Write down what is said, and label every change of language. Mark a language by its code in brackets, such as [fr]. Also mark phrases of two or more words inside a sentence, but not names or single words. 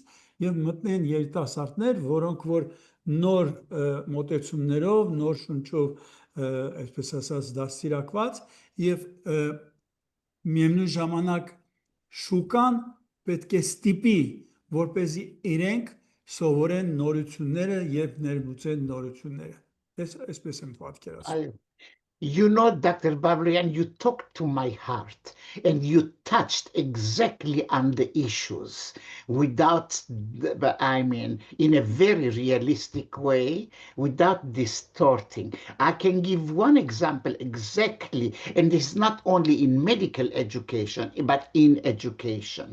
[hy] եւ մտնեն երիտասարդներ, որոնք որ նոր մոտեցումներով, նոր շունչով, այսպես ասած, դաստիարակված եւ միևնույն ժամանակ շուկան պետք է ստիպի, որպեսզի իրենք սովորեն նորությունները եւ ներմուծեն նորությունները։ Այսպես եմ պատկերացնում։ [en] You know, Dr. Babloyan, you talked to my heart and you touched exactly on the issues without, in a very realistic way, without distorting. I can give one example exactly, and it's not only in medical education, but in education.